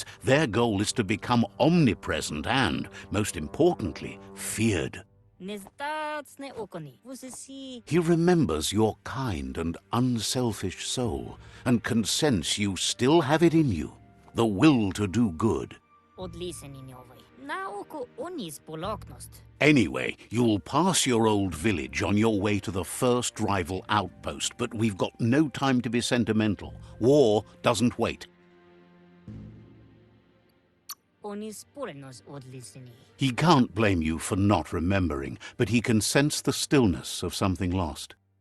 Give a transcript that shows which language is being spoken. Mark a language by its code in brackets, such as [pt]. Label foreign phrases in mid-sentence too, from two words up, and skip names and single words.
[en] Their goal is to become omnipresent and, most importantly, feared. He remembers your kind and unselfish soul and can sense you still have it in you, the will to do good. odliseninjovoj. Nauku unis poloknost. Anyway, you'll pass your old village on your way to the first rival outpost, but we've got no time to be sentimental. War doesn't wait. Onis purenos odliseni. He can't blame you for not remembering, but he can sense the stillness of something lost.